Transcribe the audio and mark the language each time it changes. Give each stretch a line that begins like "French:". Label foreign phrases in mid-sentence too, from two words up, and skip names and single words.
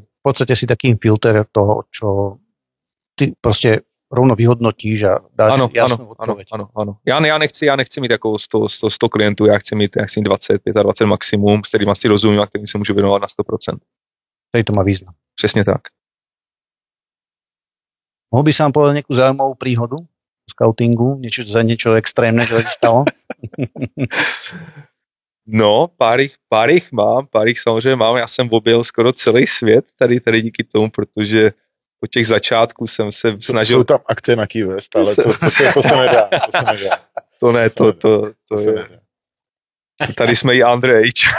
Slovak: V podstate si taký filter toho, čo ty prostě rovno vyhodnotíš a dáš
Czech: jasnou odpověď. Ano. Já nechci mít jako 100 klientů, já chci mít 20, 25 maximum, s kterým asi rozumím a kterým se můžu věnovat na 100%. Tady to má význam. Přesně tak.
Slovak: Mohl by sa vám povedať nejakú zaujímavú príhodu v scoutingu? Niečo extrémne, čo sa stalo?
Czech: No, pár jich samozřejmě mám. Já jsem objel skoro celý svět tady díky tomu, protože od těch začátků jsem se snažil... Jsou tam akce na Key West, ale to se nedá. To ne, to je... Tady jsme i Andrej.